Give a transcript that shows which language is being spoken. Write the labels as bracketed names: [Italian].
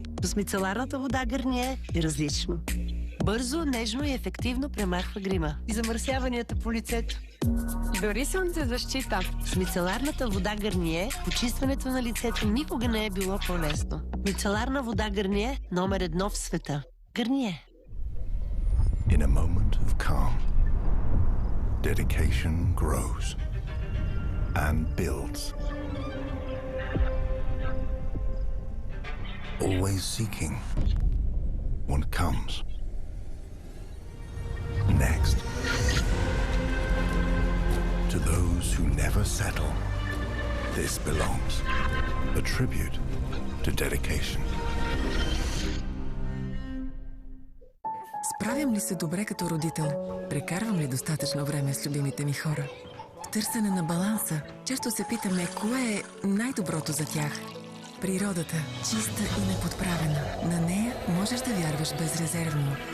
[Bulgarian] С мицеларната вода Гарние е различно. Бързо, нежно и ефективно премахва грима и замърсяванията по лицето. Дори слънцезащита. С мицеларната вода Гарние почистването на лицето никога не е било по-лесно. Мицеларна вода Гарние номер 1 в света. Гарние. [English] In a moment of calm, dedication grows and builds. Always seeking what comes next. To those who never settle, this belongs. A tribute to dedication. [Bulgarian] Справям ли се добре като родител? Прекарвам ли достатъчно време с любимите ми хора? В търсене на баланса, често се питаме, кое е най-доброто за тях. Природата, чиста и неподправена. На нея можеш да вярваш безрезервно.